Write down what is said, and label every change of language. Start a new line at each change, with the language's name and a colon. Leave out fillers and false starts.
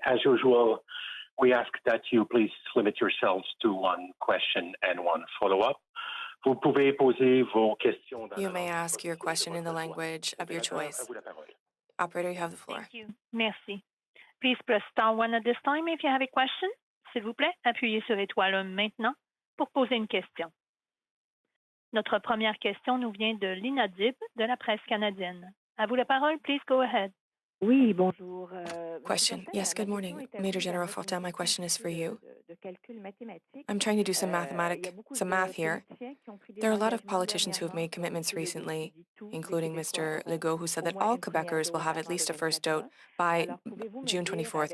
English: As usual, we ask that you please limit yourselves to one question and one follow-up. You may ask your question in the language of your choice. Operator, you have the floor. Thank you. Merci. Please press star 1 at this time if you have a question.
French: S'il vous plaît, appuyez sur étoile 1 maintenant pour poser une question. Notre première question nous vient de Lina Dib de la presse canadienne. À vous la parole,
English: please go ahead.
French: Oui, bonjour.
English: Question. Yes, good morning. Major General Fortin, my question is for you. I'm trying to do some math here. There are a lot of politicians who have made commitments recently, including Mr. Legault, who said that all Quebecers will have at least a first dose by June 24th.